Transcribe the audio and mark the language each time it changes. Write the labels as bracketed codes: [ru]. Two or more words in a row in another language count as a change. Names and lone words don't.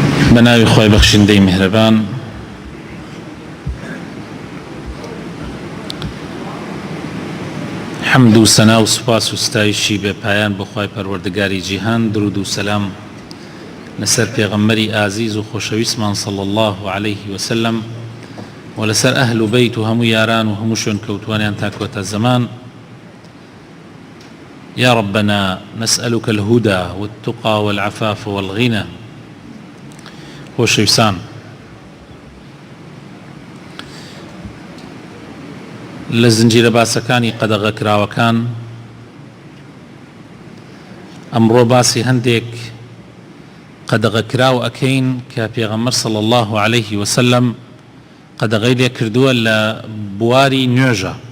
[ckb] بناوی خوای بخشندەی میهرەبان حەمد و سەنا و سوپاس و ستایشی بێ پایان بۆ خوای پەروەردگاری جیهان، درود و سەلام لەسەر پێغەمبەری ئازیز و خۆشەویستمان [ar] صلی الله عليه وسلم [ckb] و لەسەر ئەهل و بەیت و هەموو یاران و هەموو شوێنکەوتوانیان تا کۆتە زەمان. [ar] يا ربنا نسألك الهدى والتقى والعفاف والغنى. [ckb] خۆشەویستان، لە زنجیرە باسەکانی قەدەغەکراوەکان ئەمڕۆ باسی هەندێک قەدەغەکراو ئەکەین کە پێغەمبەر [ar] صلی الله عليه وسلم [ckb] قەدەغەی لێ کردووە لە بواری نوێژە